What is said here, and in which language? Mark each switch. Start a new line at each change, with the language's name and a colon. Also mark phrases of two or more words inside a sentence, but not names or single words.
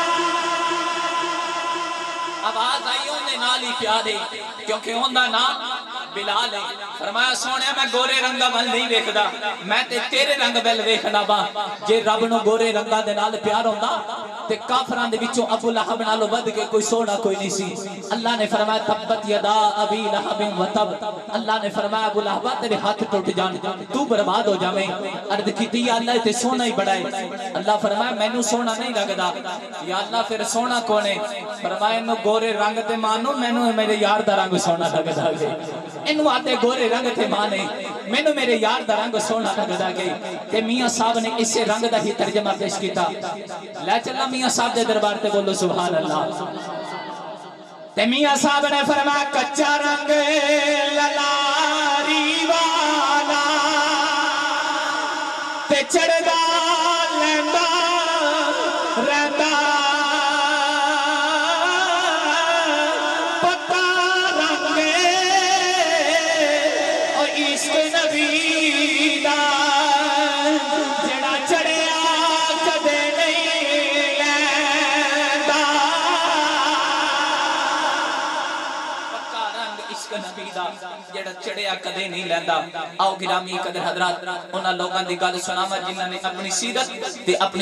Punjabi: آواز آئی اودے نال ہی پیار ہے کیونکہ اودا ناں بلال ہے. فرمایا سوہنے میں گورے رنگاں ول نہیں ویکھدا، میں تے تیرے رنگ ول ویکھنا واں. جے رب نوں گورے رنگاں دے نال پیار ہوندا تے کافراں دے وچوں ابو لہب نالوں ودھ کے کوئی سوہنا کوئی نہیں سی. اللہ نے فرمایا
Arabic: تبت يدا أبي لهب وتب,
Punjabi: اللہ نے فرمایا ابو لہب تیرے ہتھ ٹٹ جان، توں برباد ہو جاویں. عرض کیتی
Arabic: يا الله
Punjabi: تے سوہنا ہی بڑا ہے۔ اللہ فرمایا مینوں سوہنا نہیں لگدا,
Arabic: يا الله
Punjabi: فیر سوہنا کون ہے. فرمایا اینوں گورے رنگ تے مانو، مینوں میرے یار دا رنگ سوہنا لگدا ہے. اینو آتے گورے رنگ تھے مانے مینو میرے یار دا رنگ سونا لگدا گئی تے میاں صاحب نے اسے رنگ دا ہی ترجمہ پیش کیتا لے چلا میاں صاحب دے دربار تے بولو
Arabic: سبحان اللہ
Punjabi: تے میاں صاحب نے فرمایا کچا رنگ للاری والا تے چڑھدا لیندا رہندا پکا رنگ او عشق نبی دا جڑا چڑھیا کدے نہیں لیندا پکا رنگ عشق نبی دا جڑا چڑھیا کدے نہیں لیندا آؤ گرامی قدر حضرات انہاں لوگاں دی گل سناواں جنہاں نے اپنی سیرت تے اپنی